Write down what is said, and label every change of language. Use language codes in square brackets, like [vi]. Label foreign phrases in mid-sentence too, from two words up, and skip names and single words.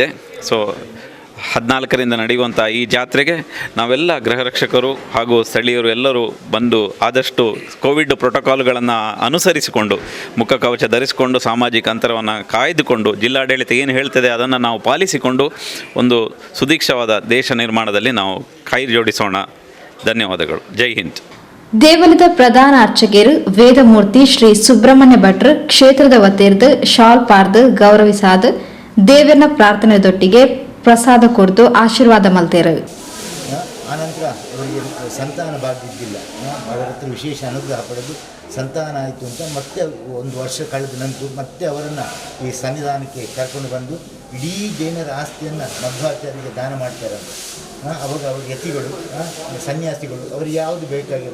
[kn] ಸೊ 14ರಿಂದ ನಡೆಯುವಂಥ ಈ ಜಾತ್ರೆಗೆ ನಾವೆಲ್ಲ ಗೃಹರಕ್ಷಕರು ಹಾಗೂ ಸ್ಥಳೀಯರು ಎಲ್ಲರೂ ಬಂದು ಆದಷ್ಟು ಕೋವಿಡ್ ಪ್ರೋಟೋಕಾಲ್ಗಳನ್ನು ಅನುಸರಿಸಿಕೊಂಡು ಮುಖಕವಚ ಧರಿಸಿಕೊಂಡು ಸಾಮಾಜಿಕ ಅಂತರವನ್ನು ಕಾಯ್ದುಕೊಂಡು ಜಿಲ್ಲಾಡಳಿತ ಏನು ಹೇಳ್ತದೆ ಅದನ್ನು ನಾವು ಪಾಲಿಸಿಕೊಂಡು ಒಂದು ಸುದೀಕ್ಷವಾದ ದೇಶ ನಿರ್ಮಾಣದಲ್ಲಿ ನಾವು ಕೈ ಜೋಡಿಸೋಣ. ಧನ್ಯವಾದಗಳು. ಜೈ ಹಿಂದ್. [tcy] ದೇವಾಲಯದ ಪ್ರಧಾನ ಅರ್ಚಕರು ವೇದಮೂರ್ತಿ ಶ್ರೀ ಸುಬ್ರಹ್ಮಣ್ಯ ಭಟ್ರು ಕ್ಷೇತ್ರದ ವತಿರ್ದು ಶಾಲ್ ಪಾರ್ದು ಗೌರವಿಸಾದ ದೇವರನ ಪ್ರಾರ್ಥನೆದೊಟ್ಟಿಗೆ ಪ್ರಸಾದ ಕೊಡ್ದು ಆಶೀರ್ವಾದ ಮಲ್ತೇರು. [kn] ಆನಂತರ ಅವರಿಗೆ ಸಂತಾನ ಭಾಗ್ಯ ಇದ್ದಿಲ್ಲ, ಅವರ ಹತ್ರ ವಿಶೇಷ ಅನುಗ್ರಹ ಪಡೆದು ಸಂತಾನ ಆಯಿತು ಅಂತ ಮತ್ತೆ ಒಂದು ವರ್ಷ ಕಳೆದ ನಂತರ ಮತ್ತೆ ಅವರನ್ನು ಈ ಸನ್ನಿಧಾನಕ್ಕೆ ಕರ್ಕೊಂಡು ಬಂದು ಇಡೀ ಜೈನರ ಆಸ್ತಿಯನ್ನು ಮಧ್ವಾಚಾರ್ಯರಿಗೆ ದಾನ ಮಾಡ್ತಾರೆ. ಅವಾಗ ಅವ್ರ ಯತಿಗಳು, ಸನ್ಯಾಸಿಗಳು ಅವ್ರಿಗೆ ಯಾವುದು ಬೇಕಾಗಿಲ್ಲ.